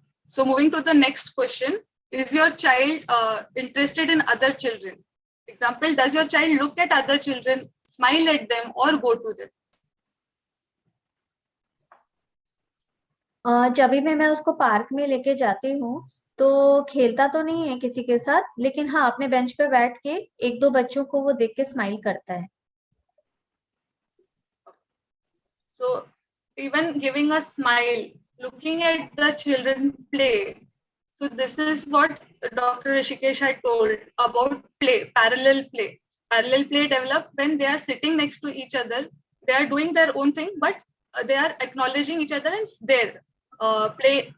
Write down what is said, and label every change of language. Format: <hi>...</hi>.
<en>So moving to the next question, is your child interested in other children? Example, does your child look at other children, smile at them, or go to them?</en> <hi>जब भी मैं उसको park में लेके जाती हूँ तो खेलता तो नहीं है किसी के साथ, लेकिन हाँ अपने बेंच पे बैठ के एक दो बच्चों को वो देख के स्माइल करता है.</hi> <en>So even giving a smile, looking at the children play. So this is what Dr. Rishikesh had told about play, parallel play. Parallel play develop when they are sitting next to each other. They are doing their own thing, but they are acknowledging each other and their play.</en>